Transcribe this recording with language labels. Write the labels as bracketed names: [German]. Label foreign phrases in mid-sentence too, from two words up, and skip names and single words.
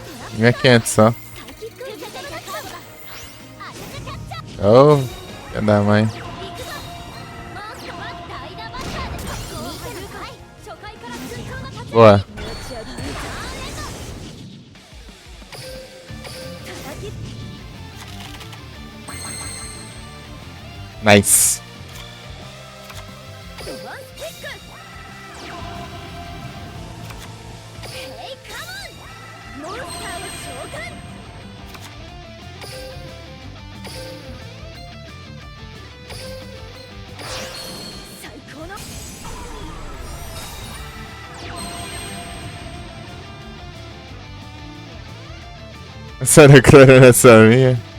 [Portuguese] 1.500 só. [Japanese] サイキックゼゼロのカードだ。当ててキャッチャー。 [Portuguese] Oh, filha da mãe. [Japanese] 行くぞ。モンスターは代打バッターで特攻を始めるかい。初回から順調な立ち上が [Portuguese] Boa. [Japanese] り。持ち上げる。叩き [Portuguese] Nice. [Japanese] ドバンキック。 [English] Hey come on. [Japanese] モンスターを召喚。最高の [Portuguese] Essa declaração minha.